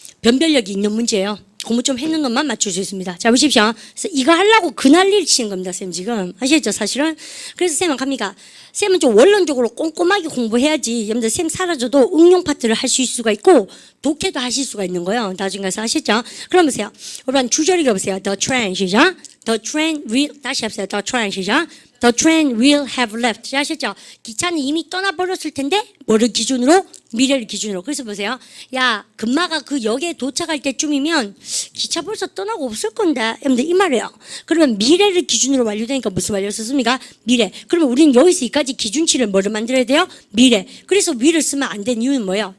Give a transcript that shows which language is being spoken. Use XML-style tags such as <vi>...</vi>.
<ko>변별력이 있는 문제예요. 공부 좀 했는 놈만 맞출 수 있습니다. 자, 보십시오. 그래서 이거 하려고 그날일 치는 겁니다, 쌤 지금. 아시겠죠, 사실은? 그래서 쌤은 갑니까? 쌤은 좀 원론적으로 꼼꼼하게 공부해야지. 여러분들 쌤 사라져도 응용 파트를 할 수 있을 수가 있고, 독해도 하실 수가 있는 거예요. 나중에 가서 아시죠? 그럼 보세요. 여러분, 주절 읽어보세요.</ko> <en>The train, 시작. The train will,</en> <ko>다시 해보세요.</ko> <en>The train, 시작. The train will have left.</en> <ko>아시죠? 기차는 이미 떠나버렸을 텐데, 뭐를 기준으로? 미래를 기준으로. 그래서 보세요. 야, 금마가 그 역에 도착할 때쯤이면 기차 벌써 떠나고 없을 건데. 여러분들 이 말이에요. 그러면 미래를 기준으로 완료되니까 무슨 완료 썼습니까? 미래. 그러면 우리는 여기서 이까지 기준치를 뭐를 만들어야 돼요? 미래. 그래서 will을 쓰면 안 된 이유는 뭐예요?</ko>